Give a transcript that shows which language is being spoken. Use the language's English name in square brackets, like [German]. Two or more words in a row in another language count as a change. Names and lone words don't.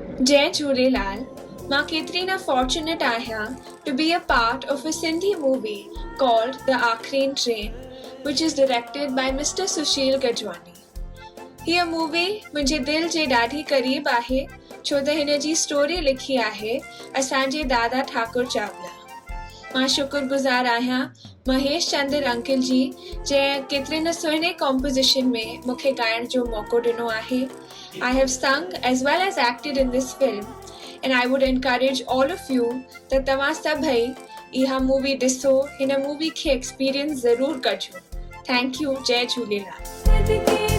[Sindhi] जय झूलेलाल. मां केतिरी न fortunate आहियां [English] to be a part of a Sindhi movie called The Aakhreen Train, which is directed by Mr. Sushil Gajwani. [Sindhi] हीअ मूवी मुंहिंजे दिल जे ॾाढी क़रीब आहे छो त हिन जी स्टोरी लिखी आहे असांजे दादा ठाकुर चावला। मां शुक्रगुज़ार आहियां महेश चंद्र अंकल जी जंहिं केतिरे न सुहिणे कॉम्पोजिशन में मूंखे ॻाइण जो मौक़ो ॾिनो आहे। [English] I have sung as well as acted in this film and I would encourage all of you [Sindhi] त तव्हां सभई इहा मूवी ॾिसो, हिन मूवी खे एक्सपीरियंस ज़रूर कजो। [English] Thank you. [Sindhi] जय झूलेलाल।